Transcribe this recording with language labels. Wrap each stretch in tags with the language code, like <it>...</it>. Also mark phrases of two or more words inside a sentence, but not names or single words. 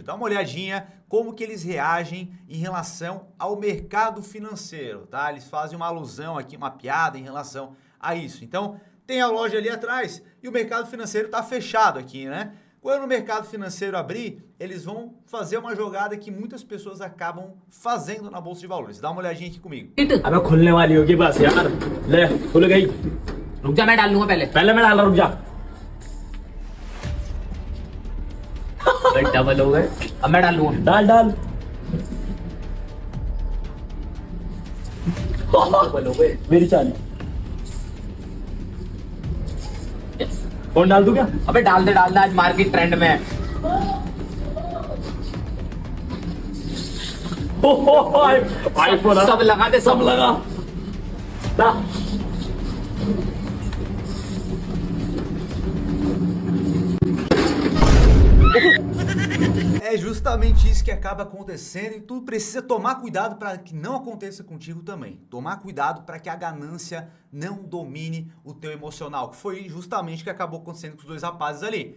<pt>Dá uma olhadinha como que eles reagem em relação ao mercado financeiro, tá? Eles fazem uma alusão aqui, uma piada em relação a isso. Então, tem a loja ali atrás e o mercado financeiro está fechado aqui, né? Quando o mercado financeiro abrir, eles vão fazer uma jogada que muitas pessoas acabam fazendo na bolsa de valores. Dá uma olhadinha aqui comigo.</pt> <hi>अबे खुलने वाली होगी बस यार ले खुल गई रुक जा मैं डाल लूंगा पहले मैं डाल रहा रुक जा डबल हो गए अब मैं डाल लूंगा डाल डबल हो गए मेरी चाल फोन डाल दूं क्या अबे डाल दे आज</hi> <en>market trend</en> <hi>में है आईफोन सब लगा दे सब लगा दा</hi> <pt>É justamente isso que acaba acontecendo e tu precisa tomar cuidado para que não aconteça contigo também. Tomar cuidado para que a ganância não domine o teu emocional, que foi justamente o que acabou acontecendo com os dois rapazes ali.</pt>